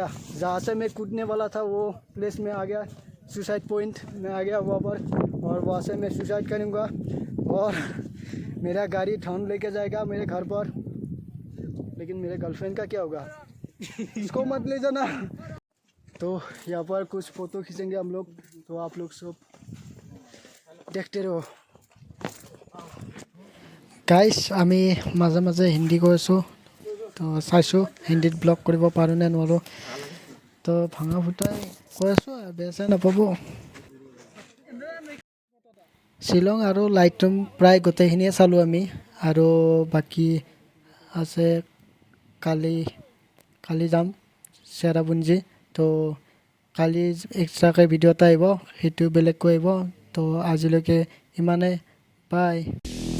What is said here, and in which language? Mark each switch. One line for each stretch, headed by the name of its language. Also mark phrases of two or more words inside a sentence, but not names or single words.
Hindi: जहाँ से मैं कूदने वाला था वो प्लेस में आ गया
English: suicide point
Hindi: में आ गया वहाँ पर और वहाँ से मैं सुसाइड करूँगा और मेरा गाड़ी ठान लेके जाएगा मेरे घर पर लेकिन मेरे गर्लफ्रेंड का क्या होगा इसको मत ले जाना तो यहाँ पर कुछ फ़ोटो खींचेंगे हम लोग तो आप लोग सब देखते रहो
Assamese: গাইজ আমি মাজে মাজে হিন্দী কৈছোঁ তো চাইছোঁ হিন্দীত ব্লগ কৰিব পাৰোঁ নে নোৱাৰোঁ তো ভাঙা ফুটাই কৈ আছোঁ বেয়া চেয়া নাপাব শ্বিলং আৰু লাইটৰুম প্ৰায় গোটেইখিনিয়ে চালোঁ আমি আৰু বাকী আছে কালি যাম চেৰাপুঞ্জী তো কালি এক্সট্ৰাকৈ ভিডিঅ' এটা আহিব সেইটো বেলেগকৈ আহিব তো আজিলৈকে ইমানেই বাই